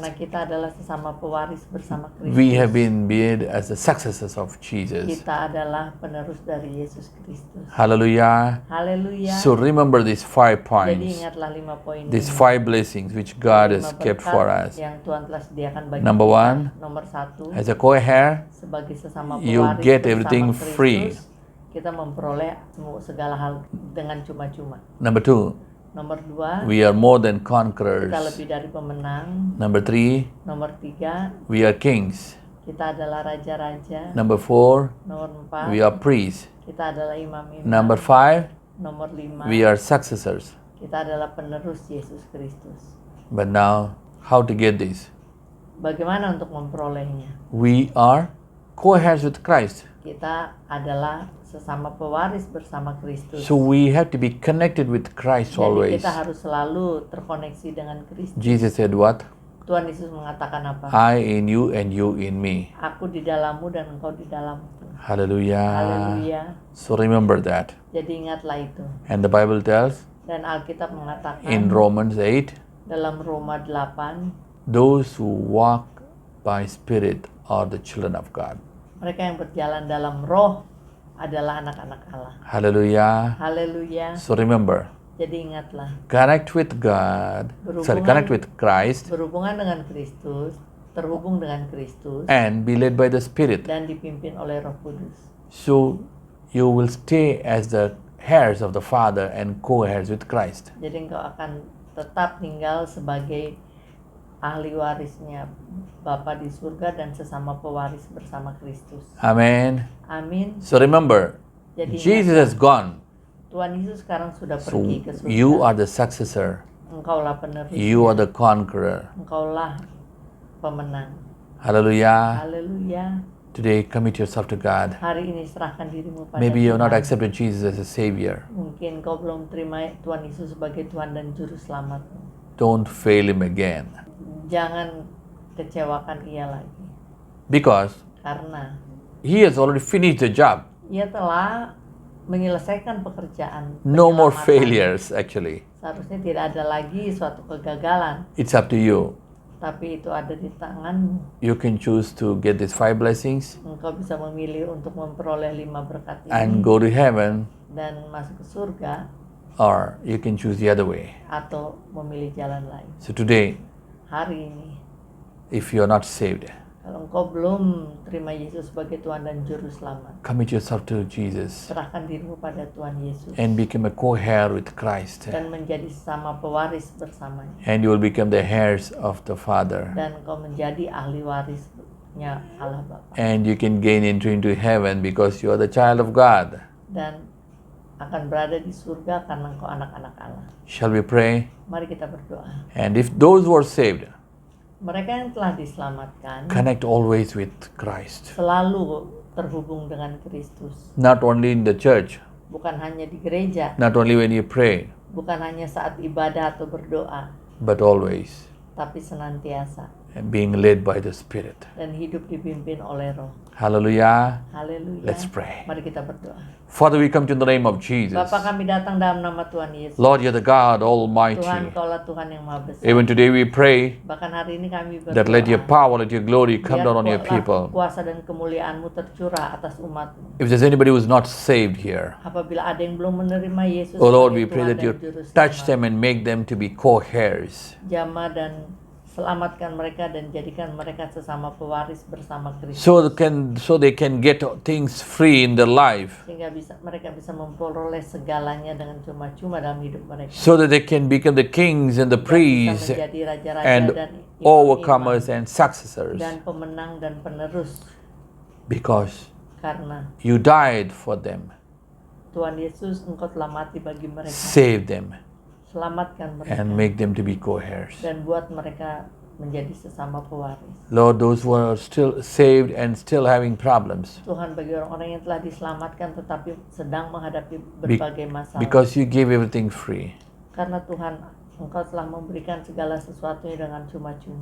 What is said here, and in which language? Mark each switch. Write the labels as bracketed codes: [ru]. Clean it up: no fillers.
[id] Karena kita adalah sesama pewaris bersama Kristus. [en] We have been made as the successors of Jesus. [id] Kita adalah penerus dari Yesus Kristus. [en] Hallelujah. [id] Haleluya. [en] So remember these 5 points, [id] ingatlah 5 poin [en] these [id] ini. [en] 5 blessings which God has [id] 5 [en] kept [id] berkat [en] for us. [id] yang Tuhan telah sediakan bagi [en] Number [id] kita. Nomor 1, [en] as a co-heir, [id] sebagai sesama [en] you [id] pewaris [en] get [id] bersama [en] everything [id] Kristus, [en] free. [id] kita memperoleh segala hal dengan cuma-cuma. [en] Number 2, [id] Nomor 2, [en] we are more than [id] kita [en] conquerors. [id] lebih dari pemenang. [en] Number 3, [id] Nomor 3, [en] we are kings. [id] kita adalah raja-raja. [en] Number 4, [id] Nomor 4, [en] we are priests. [id] kita adalah imam-imam. [en] Number 5, [id] Nomor 5, [en] we are successors. [id] kita adalah penerus Yesus Kristus. [en] But now, how to get this? [id] Bagaimana untuk memperolehnya? [en] We are co-heirs with Christ. [id] Kita adalah sesama pewaris bersama Kristus. [en] So we have to be connected with Christ [id] Jadi [en] always. [id] kita harus selalu terkoneksi dengan Kristus. [en] Jesus said what? [id] Tuhan Yesus mengatakan apa? [en] I in you and you in me. [id] Aku di dalammu dan engkau di dalamku. [en] Hallelujah. [id] Haleluya. [en] So remember that. [id] Jadi ingatlah itu. [en] And the Bible tells [id] Dan Alkitab mengatakan [en] in Romans 8, [id] dalam Roma 8, [en] those who walk by Spirit are the children of God. [id] mereka yang berjalan dalam roh adalah anak-anak Allah. [en] Hallelujah. [id] Haleluya. [en] So remember, [id] Jadi ingatlah, [en] connect with God, connect with Christ [id] berhubungan dengan Kristus, terhubung dengan Kristus, [en] and be led by the Spirit. [id] dan dipimpin oleh Roh Kudus. [en] So you will stay as the heirs of the Father and co-heirs with Christ. [id] Jadi engkau akan tetap tinggal sebagai ahli warisnya Bapa di surga dan sesama pewaris bersama Kristus. [en] Amen. [id] Amin. [en] So remember, [id] Jadi [en] Jesus has gone. [id] Tuhan Yesus sekarang sudah [en] So [id] pergi ke surga. [en] you are the successor. [id] Engkaulah penerus. [en] You are the conqueror. [id] Engkaulah pemenang. [en] Hallelujah. [id] Haleluya. [en] Today, commit yourself to God. [id] Hari ini serahkan dirimu pada [en] Maybe you have not [id] Tuhan. [en] accepted Jesus as a Savior. [id] Mungkin kau belum terima Tuhan Yesus sebagai Tuhan dan Juru Selamat. [en] Don't fail Him again. [id] Jangan kecewakan Ia lagi. [en] Because [id] Karena [en] He has already finished the job. [id] Ia telah menyelesaikan pekerjaan. [en] No more [id] penyelamatan. [en] failures, actually. [id] Seharusnya tidak ada lagi suatu kegagalan. [en] It's up to you. [id] Tapi itu ada di tanganmu. [en] You can choose to get these 5 blessings [id] Engkau bisa memilih untuk memperoleh 5 berkat ini [en] and go to heaven, [id] dan masuk ke surga, [en] or you can choose the other way. [id] atau memilih jalan lain. [en] So today, [id] Hari ini, [en] if you are not saved, [id] kalau engkau belum terima Yesus sebagai Tuhan dan Juru Selamat, [en] commit yourself to Jesus [id] serahkan dirimu pada Tuhan Yesus [en] and become a co-heir with Christ. [id] dan menjadi sesama pewaris bersamanya. [en] And you will become the heirs of the Father. [id] Dan engkau menjadi ahli warisnya Allah Bapa. [en] And you can gain entry into heaven because you are the child of God. [id] Dan akan berada di surga karena engkau anak-anak Allah. [en] Shall we pray? [id] Mari kita berdoa. [en] And if those who are saved, [id] Mereka yang telah diselamatkan [en] connect always with Christ. [id] selalu terhubung dengan Kristus. [en] Not only in the church, [id] Bukan hanya di gereja, [en] not only when you pray, [id] bukan hanya saat ibadah atau berdoa, [en] but always [id] tapi senantiasa [en] being led by the Spirit. [id] dan hidup dipimpin oleh Roh. [en] Hallelujah. [id] Haleluya. [en] Let's pray. [id] Mari kita berdoa. [en] Father, we come to the name of Jesus. [id] Bapa, kami datang dalam nama Tuhan Yesus. [en] Lord, you're the God [id] Tuhan, [en] Almighty. [id] Kaulah Tuhan yang Maha Besar. [en] Even today we pray [id] Bahkan hari ini kami berdoa. [en] that let your power, let your glory come [id] Biar [en] down on your people. [id] kuasa dan kemuliaan-Mu tercurah atas umat-Mu. [en] If there's anybody who's not saved here, [id] Apabila ada yang belum menerima Yesus [en] oh Lord, we [id] sebagai [en] pray [id] Tuhan [en] that [id] dan [en] you [id] Juru [en] touch [id] Selamat, [en] them and make them to be co-heirs. [id] jamah dan selamatkan mereka dan jadikan mereka sesama pewaris bersama Kristus. [en] So they can get things free in their life. [id] Sehingga mereka bisa memperoleh segalanya dengan cuma-cuma dalam hidup mereka. [en] So that they can become the kings and the [id] Bisa [en] priests [id] menjadi raja-raja [en] and [id] dan [en] overcomers and successors. [id] dan pemenang dan penerus, [en] Because [id] karena [en] you died for them. [id] Tuhan Yesus, Engkau telah mati bagi mereka. [en] Save them [id] Selamatkan mereka [en] and make them to be co-heirs. [id] dan buat mereka menjadi sesama pewaris. [en] Lord, those who are still saved and still having problems, [id] Tuhan, bagi orang-orang yang telah diselamatkan tetapi sedang menghadapi berbagai masalah. [en] because you gave everything free, [id] Karena Tuhan, Engkau telah memberikan segala sesuatunya dengan cuma-cuma.